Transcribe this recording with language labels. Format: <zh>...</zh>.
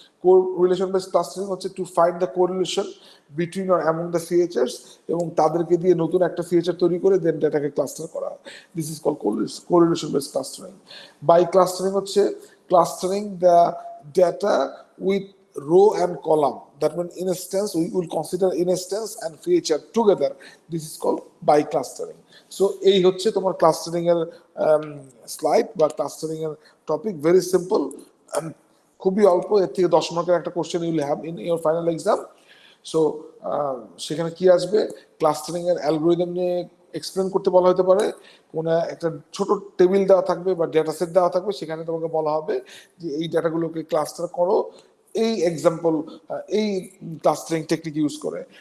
<bn>Correlation based clustering হচ্ছে</bn> <en>to find the correlation between or among the features,</en> <bn>এবং তাদেরকে দিয়ে নতুন একটা ফিচার তৈরি করে দেন ডেটাকে ক্লাস্টার করা।</bn> <en>This is call correlation based clustering. By clustering হচ্ছে clustering the data with row and column. That means instance, we will consider instance and feature together. This is called by clustering.</en> <bn>So এই হচ্ছে তোমার clustering এর slide বা clustering এর topic. Very simple, খুবই অল্প, এর থেকে 10 মার্কের একটা question</bn> <en>You will have in your final exam.</en> <bn>So সেখানে কি আসবে, ক্লাস্টারিং এর অ্যালগরিদম নিয়ে এক্সপ্লেন করতে বলা হতে পারে, কোনো একটা ছোট টেবিল দেওয়া থাকবে বা ডেটা সেট দেওয়া থাকবে, সেখানে তোমাকে বলা হবে যে এই ডেটাগুলোকে ক্লাস্টার করো এই এক্সাম্পল, এই ক্লাস্টারিং টেকনিক ইউজ করে।</bn>